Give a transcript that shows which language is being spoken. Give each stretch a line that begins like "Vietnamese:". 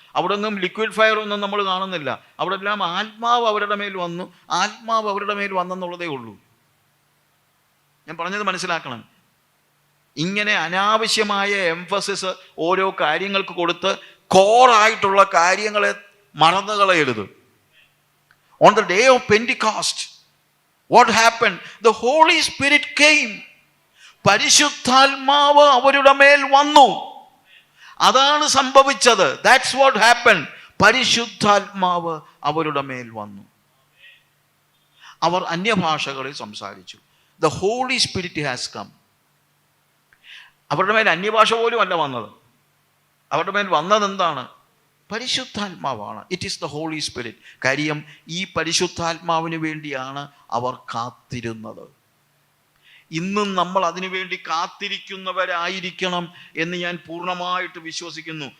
Malayalam: അവിടെ ഒന്നും liquid fire ഒന്നും നമ്മൾ കാണുന്നില്ല. അവിടെ എല്ലാം ആത്മാവ് അവരുടെ മേൽ വന്നു, ആത്മാവ് അവരുടെ മേൽ വന്നെന്നുള്ളതേ ഉള്ളൂ. ഞാൻ പറഞ്ഞത് മനസ്സിലാക്കണം. ഇങ്ങനെ അനാവശ്യമായ എംഫസിസ് ഓരോ കാര്യങ്ങൾക്ക് കൊടുത്ത് കോറായിട്ടുള്ള കാര്യങ്ങളെ മറന്നു കളയരുത്.
English: On the day of Pentecost, what happened? The Holy Spirit came.
Malayalam: പരിശുദ്ധാത്മാവ് അവരുടെ മേൽ വന്നു. അതാണ് സംഭവിച്ചത്.
English: That's what happened.
Malayalam: പരിശുദ്ധാത്മാവ് അവരുടെ മേൽ വന്നു. അവർ അന്യഭാഷകളിൽ സംസാരിച്ചു.
English: The Holy Spirit has come.
Malayalam: അവരുടെ മേൽ അന്യഭാഷ പോലും അല്ല വന്നത്. അവരുടെ മേൽ വന്നത് എന്താണ്? പരിശുദ്ധാത്മാവാണ്.
English: It is the Holy Spirit.
Malayalam: കാര്യം ഈ പരിശുദ്ധാത്മാവിന് വേണ്ടിയാണ് അവർ കാത്തിരുന്നത്. ഇന്നും നമ്മൾ അതിനു വേണ്ടി കാത്തിരിക്കുന്നവരായിരിക്കണം എന്ന് ഞാൻ പൂർണ്ണമായിട്ട് വിശ്വസിക്കുന്നു.